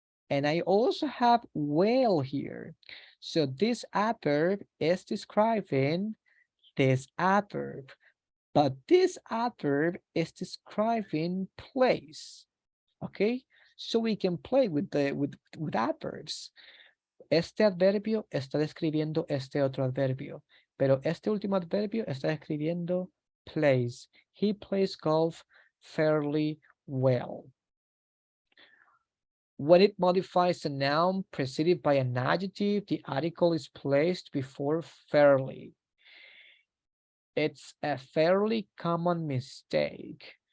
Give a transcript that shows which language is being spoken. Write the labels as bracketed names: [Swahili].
[English] And I also have well here. So this adverb is describing this adverb. But this adverb is describing place. Okay, so we can play with adverbs. [Spanish] Este adverbio está describiendo este otro adverbio, pero este último adverbio está describiendo plays. [English] He plays golf fairly well. When it modifies a noun preceded by an adjective, the article is placed before fairly. It's a fairly common mistake.